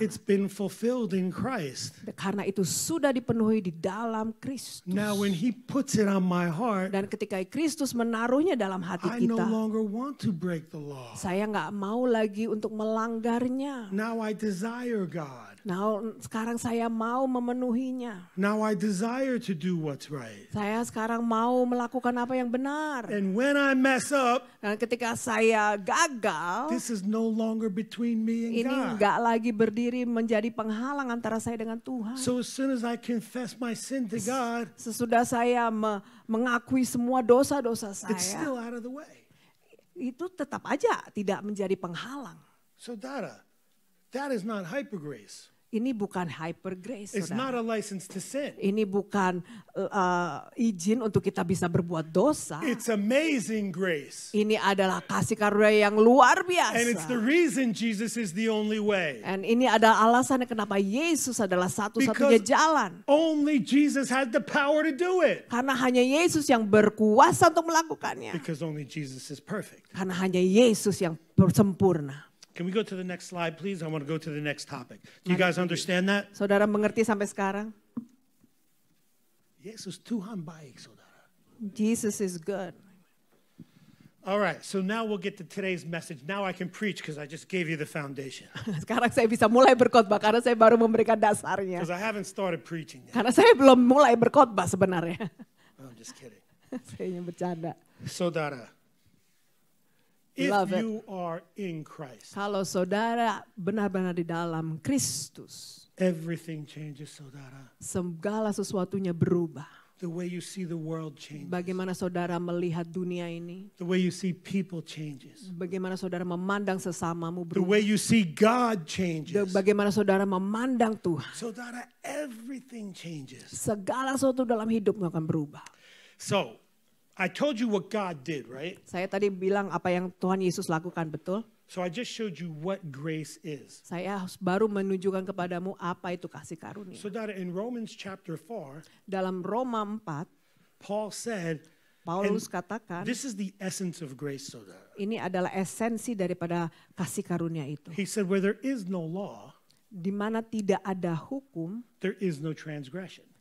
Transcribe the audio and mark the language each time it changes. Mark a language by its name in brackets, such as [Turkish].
[English] It's been fulfilled in Christ. [Indonesian] Karena itu sudah dipenuhi di dalam Kristus. [English] Now when he puts it on my heart, [Indonesian] Dan ketika Kristus menaruhnya dalam hati [English] I no [Indonesian] kita, [English] longer want to break the law. [Indonesian] saya nggak mau lagi untuk melanggarnya. [English] Now I desire God. [Indonesian] Nah, sekarang saya mau memenuhinya. [English] Now I desire to do what's right. [Indonesian] Saya sekarang mau melakukan apa yang benar. [English] And when I mess up, [Indonesian] Dan ketika saya gagal, [English] this is no longer between me and [Indonesian] ini [English] God. [Indonesian] nggak lagi berdiri menjadi penghalang antara saya dengan Tuhan. [English] So as soon as I confess my sin to God, [Indonesian] Sesudah saya mengakui semua dosa-dosa [English] it's [Indonesian] saya, [English] still out of the way. [Indonesian] itu tetap aja tidak menjadi penghalang. [English] So Dada, that is not hyper grace. [Indonesian] Ini bukan hyper grace, [English] It's not [Indonesian] saudara. [English] a license to sin. [Indonesian] Ini bukan izin untuk kita bisa berbuat dosa. [English] It's amazing grace. [Indonesian] Ini adalah kasih karunia yang luar [English] And it's the [Indonesian] biasa. [English] reason Jesus is the only way. [Indonesian] Dan ini adalah alasannya kenapa Yesus adalah satu-satunya [English] Because [Indonesian] jalan. [English] only Jesus had the power to do it. [Indonesian] Karena hanya Yesus yang berkuasa untuk melakukannya. [English] Because only Jesus is perfect. [Indonesian] Karena hanya Yesus yang sempurna. [English] Can we go to the next slide, please? I want to go to the next topic. Do you guys understand that? [Indonesian] Saudara mengerti sampai sekarang? Yesus Tuhan baik, saudara. [English] Jesus is good. All right, so now we'll get to today's message. Now I can preach because I just gave you the foundation. [Indonesian] Sekarang saya bisa mulai berkhotbah karena saya baru memberikan dasarnya. [English] Because I haven't started preaching yet. [Indonesian] Karena saya belum mulai berkhotbah sebenarnya. [English] I'm just kidding. [Indonesian] Saya hanya bercanda. [English] Saudara, if Love it. you are in Christ, [Indonesian] Kalau saudara benar-benar di dalam Kristus, [English] everything changes, saudara. [Indonesian] segala sesuatunya berubah. [English] The way you see the world changes. [Indonesian] Bagaimana saudara melihat dunia ini, [English] The way you see people changes. [Indonesian] bagaimana saudara memandang sesamamu [English] The [Indonesian] berubah, [English] way you see God changes. [Indonesian] bagaimana saudara memandang Tuhan, [English] Saudara, everything changes. [Indonesian] segala sesuatu dalam hidupmu akan berubah. [English] So, I told you what God did, right? [Indonesian] Saya tadi bilang apa yang Tuhan Yesus lakukan, betul? [English] So I just showed you what grace is. [Indonesian] Saya baru menunjukkan kepadamu apa itu kasih karunia. [English] So that in Romans chapter 4, [Indonesian] Dalam Roma 4, [English] Paul said, [Indonesian] Paulus katakan, [English] this is the essence of grace, saudara. [Indonesian] ini adalah esensi daripada kasih karunia itu. [English] He said, where there is no law, [Indonesian] Di mana tidak ada hukum, [English] there is no transgression.